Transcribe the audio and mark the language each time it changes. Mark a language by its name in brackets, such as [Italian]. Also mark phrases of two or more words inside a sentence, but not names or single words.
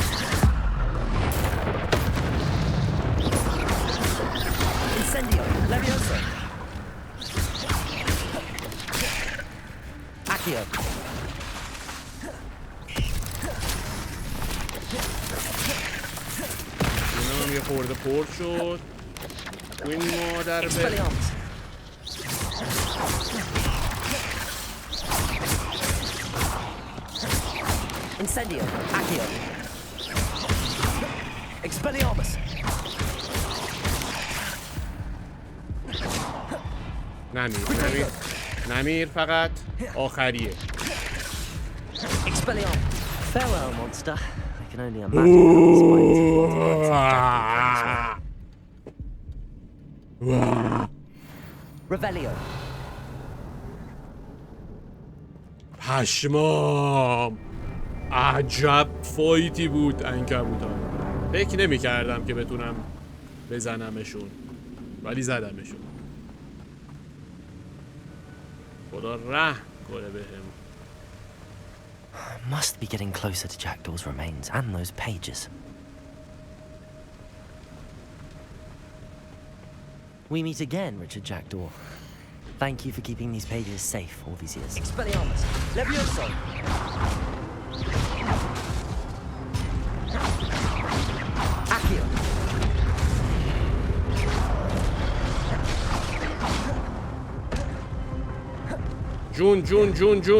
[English] Incendio. Levioso. Accio. [Persian] اینم یه خورده پر شد. این مادر به [English] Expelliarmus. Incendio. Accio. Expelliarmus. [Persian] نمیر فقط آخریه. [English] Expelliarmus. Farewell, monster. I can only imagine how this might Revelio. [Persian] پشمام. عجب فایتی بود عنکبوت‌ها. فکر نمی‌کردم که بتونم بزنمشون. ولی زدمشون. خدا رحم کنه بهم. [English] Must be getting closer to Jackdaw's remains and those pages. We meet again, Richard Jackdaw. Thank you for keeping these pages safe all these years. Expelliarmus. Levioso. Accio. [Persian] جون.